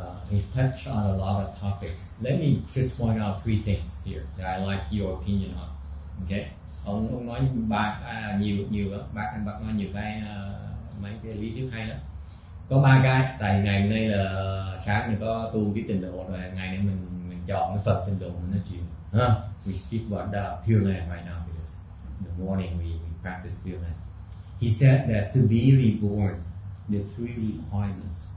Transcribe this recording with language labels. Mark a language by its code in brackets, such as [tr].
[en] He touched on a lot of topics. Let me just point out 3 things here that I like your opinion on. [vi] Okay. Ông nói nhiều lắm. Bác nói nhiều cái mấy cái lý thuyết hay lắm. Có 3 cái. Tại ngày hôm nay là sáng mình có tu cái tịnh độ rồi, ngày nay mình chọn cái phần tịnh độ mình nói chuyện. [en] We speak about the Pure Land right now because in the morning we practice Pure Land. He said that to be reborn, the 3 requirements.